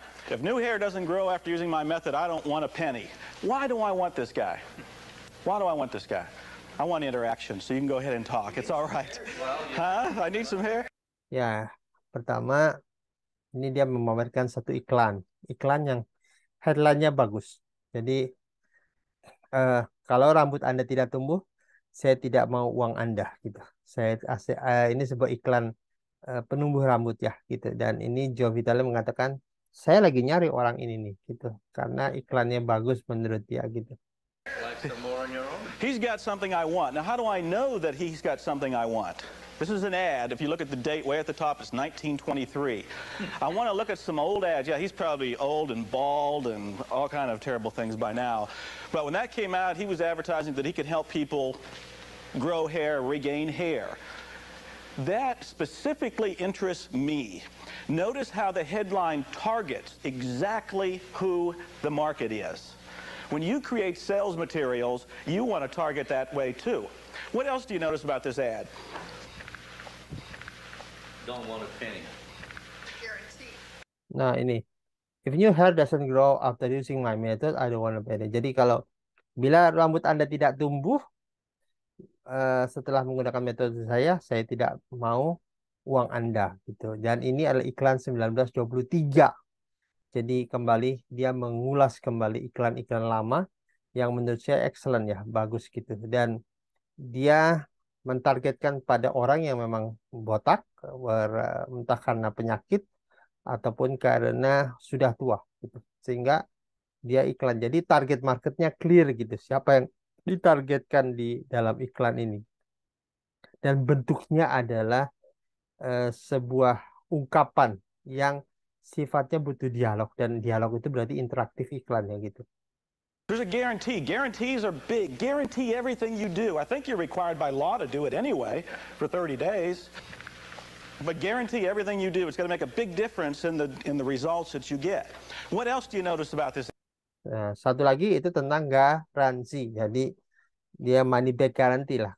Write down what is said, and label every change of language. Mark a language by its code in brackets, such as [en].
[en] If new hair doesn't grow after using my method, I don't want a penny. Why do I want this guy? Why do I want this guy? I want interaction, so you can go ahead and talk. It's all right. Huh? I need some hair. [id] Ya, pertama, ini dia memamerkan satu iklan. Iklan yang headline-nya bagus. Jadi, kalau rambut Anda tidak tumbuh, saya tidak mau uang Anda gitu. Ini sebuah iklan penumbuh rambut ya gitu. Dan ini Joe Vitale mengatakan, saya lagi nyari orang ini nih gitu. Karena iklannya bagus menurut dia gitu. [en] He's got something I want. Now, how do I know that he's got something I want? This is an ad. If you look at the date way at the top, it's 1923. I want to look at some old ads. Yeah, he's probably old and bald and all kind of terrible things by now. But when that came out, he was advertising that he could help people grow hair, regain hair. That specifically interests me. Notice how the headline targets exactly who the market is. When you create sales materials, you want to target that way too. What else do you notice about this ad? Don't want a penny. [id] Nah ini, [en] if your hair doesn't grow after using my method, I don't want a penny. [id] Jadi kalau bila rambut Anda tidak tumbuh setelah menggunakan metode saya tidak mau uang Anda gitu. Dan ini adalah iklan 1923. Jadi kembali dia mengulas kembali iklan-iklan lama yang menurut saya excellent ya, bagus gitu. Dan dia mentargetkan pada orang yang memang botak, entah karena penyakit ataupun karena sudah tua gitu. Sehingga dia iklan. Jadi target marketnya clear gitu. Siapa yang ditargetkan di dalam iklan ini. Dan bentuknya adalah sebuah ungkapan yang sifatnya butuh dialog. Dan dialog itu berarti interaktif iklannya gitu. [en] There's a guarantee. Guarantees are big. Guarantee everything you do. I think you're required by law to do it anyway for 30 days. But guarantee everything you do. It's going to make a big difference in the results that you get. What else do you notice about this? [id] Nah, satu lagi itu tentang garansi. Jadi dia [en] money back guarantee [id] lah.